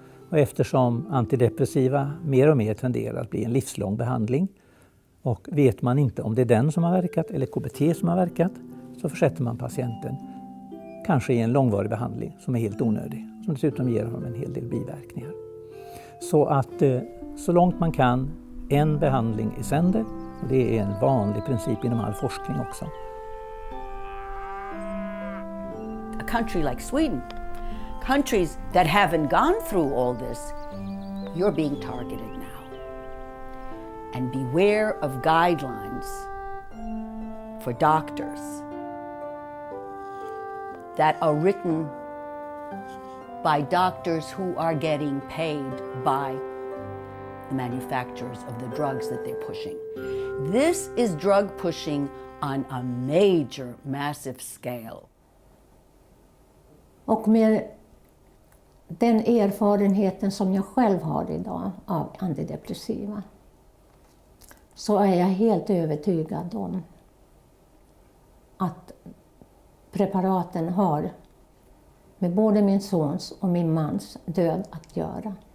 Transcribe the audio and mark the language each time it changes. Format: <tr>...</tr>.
<sv>Och eftersom antidepressiva mer och mer tenderar att bli en livslång behandling och vet man inte om det är den som har verkat eller KBT som har verkat, så försätter man patienten kanske i en långvarig behandling som är helt onödig, som dessutom ger honom en hel del biverkningar. Så att så långt man kan, en behandling i sänder. Och det är en vanlig princip inom all forskning också.</sv> <en>A country like Sweden, countries that haven't gone through all this, you're being targeted now. And beware of guidelines for doctors that are written by doctors who are getting paid by the manufacturers of the drugs that they're pushing. This is drug pushing on a major, massive scale.</en> <sv>Och med den erfarenheten som jag själv har idag av antidepressiva så är jag helt övertygad om att preparaten har med både min sons och min mans död att göra.</sv>